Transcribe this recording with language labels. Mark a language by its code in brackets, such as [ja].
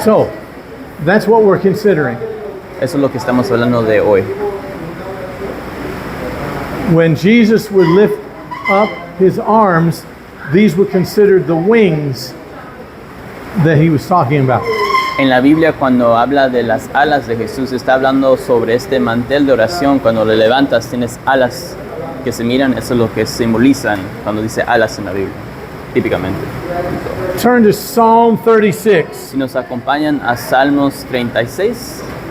[en] So, that's what we're considering. [es] Eso es lo que estamos hablando de hoy. [en] When Jesus would lift up his arms, these were considered the wings that he was talking about. [es] En la Biblia, cuando habla de las alas de Jesús, está hablando sobre este mantel de oración. Cuando le levantas, tienes alas que se miran. Eso es lo que simbolizan cuando dice alas en la Biblia, típicamente. [en] Turn to Psalm 36. [es] Si nos acompañan a Salmos 36.